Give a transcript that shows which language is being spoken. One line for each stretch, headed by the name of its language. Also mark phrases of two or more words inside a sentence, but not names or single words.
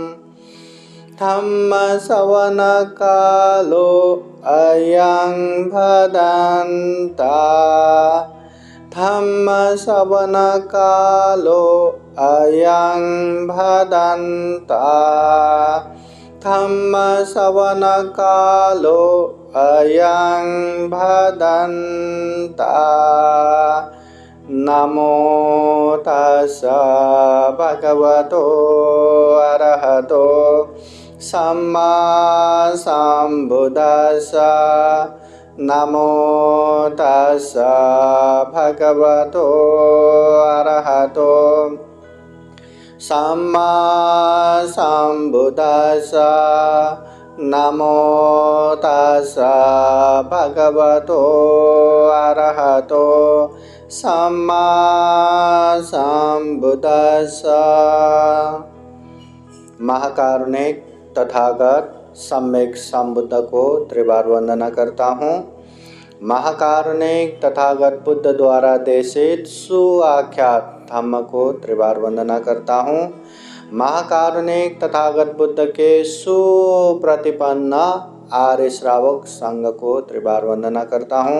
Pali: धम्मश्रवणकालो अयं भदन्ता धम्मश्रवणकालो अयं भदन्ता धम्मश्रवणकालो अयं भदन्ता नमो तस्स भगवतो अरहतो सम्मा सम्बुद्दस्स नमो तस्स भगवतो अरहतो सम्मा सम्बुद्दस्स नमो तस्स भगवतो अरहतो सम्मा सम्बुद्दस्स।
Hindi: महाकारुणिक तथागत सम्यक संबुद्ध को त्रिबार वंदना करता हूँ। महाकारुणिक तथागत बुद्ध द्वारा देशित सुआख्यात धम्म को त्रिबार वंदना करता हूँ। महाकारुणिक तथागत बुद्ध के सुप्रतिपन्न आर्य श्रावक संघ को त्रिबार वंदना करता हूँ।